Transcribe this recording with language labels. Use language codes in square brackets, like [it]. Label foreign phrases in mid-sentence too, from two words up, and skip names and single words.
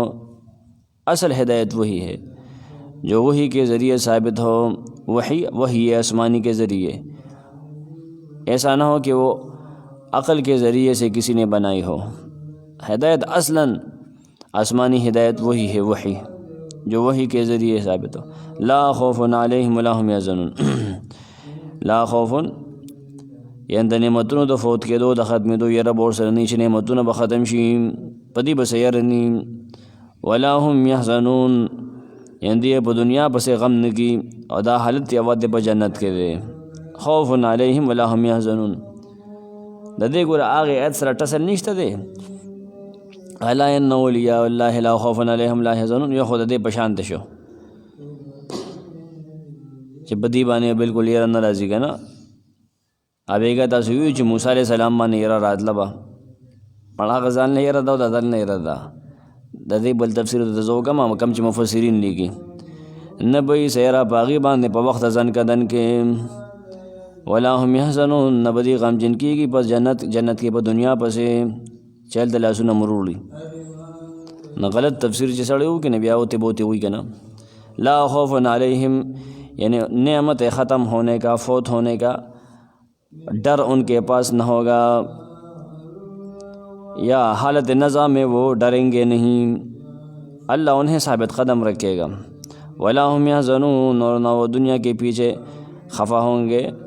[ur] اصل ہدایت وہی ہے جو وہی کے ذریعے ثابت ہو. وہی آسمانی کے ذریعے، ایسا نہ ہو کہ وہ عقل کے ذریعے سے کسی نے بنائی ہو. ہدایت اصلاً آسمانی ہدایت وہی ہے، وحی جو وحی کے ذریعے ثابت ہو. [ar] لا خوف علیہم ولا هم یحزنون. [ps] لا خوف یعنی د نعمتونو د فوت کېدو د ختمېدو یره به ورسره نه، چې نعمتونه به ختم شي په دې به څه یره نه. [ar] ولا هم یحزنون [ps] یعنی دی په دنیا پسې غم نه کی، او دا حالت یوازې په جنت کې دی. [ar] خوف علیہم ولا هم یحزنون [ps] د دې ګوره هغې آیت سره ټسل نشته دی. [ar] الا ان اولیاء الله لا خوف علیہم لا یحزنون، [ps] یو خو د دې په شانته شو چې په دې باندې بالکل یره نه راځي که نه. هغې تاسو ویو چې موسی علیه السلام باندې یره راتله به، مړ هغه ځان نه یره ده او د ځان نه یره ده. د دې بل تفسیر ته زه وکړم کم چې مفسرین لیکي، نه به یې سیره په هغې باندې په وخت ځن کدن کې [ar] ولا هم یحزنون، [ps] نه به دې غمجن کېږي پس جنت کې په دنیا پسې چې هلته لاسونه مروړي. نه غلط تفسیر چې سړی وکړي نه بیا اوتې بوتې وي که نه. [ar] لا خوف علیہم [ur] یعنی نعمت ختم ہونے کا، فوت ہونے کا ڈر ان کے پاس نہ ہوگا، یا حالت نزا میں وہ ڈریں گے نہیں، اللہ انہیں ثابت قدم رکھے گا. [ar] ولا هم یحزنون [ur] اور نہ وہ دنیا کے پیچھے خفا ہوں گے.